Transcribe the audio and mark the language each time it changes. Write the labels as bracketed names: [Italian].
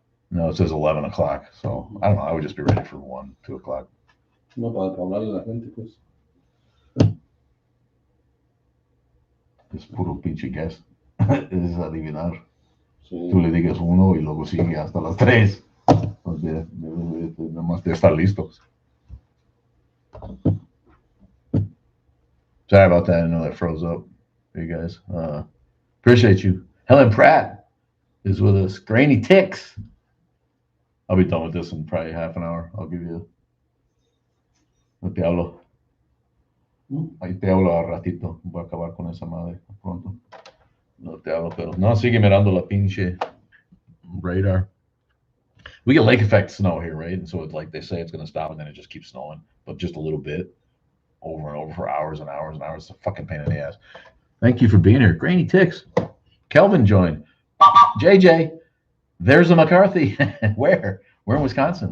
[English] No, it says 11 o'clock. So I don't know. I would just be ready for 1, 2 o'clock. [Spanish] No, para hablarle a la gente, pues. Es puro pinche guess. Es adivinar. Sí. Tú le digas 1 y luego sigue hasta las 3. Entonces, nomás de estar listos. [English] Sorry about that. I know that froze up for you guys. Appreciate you. Helen Pratt is with us. Grainy Ticks. I'll be done with this in probably half an hour. I'll give you. [Spanish] No te hablo. Ahí te hablo a ratito. Voy a acabar con esa madre pronto. No te hablo, pero no, sigue mirando la pinche radar. [English] We get lake effect snow here, right? And so it's like they say it's going to stop and then it just keeps snowing, but just a little bit over and over for hours and hours and hours. It's a fucking pain in the ass. Thank you for being here. Grainy Ticks. Kelvin joined. JJ, there's a McCarthy. Where? We're in Wisconsin.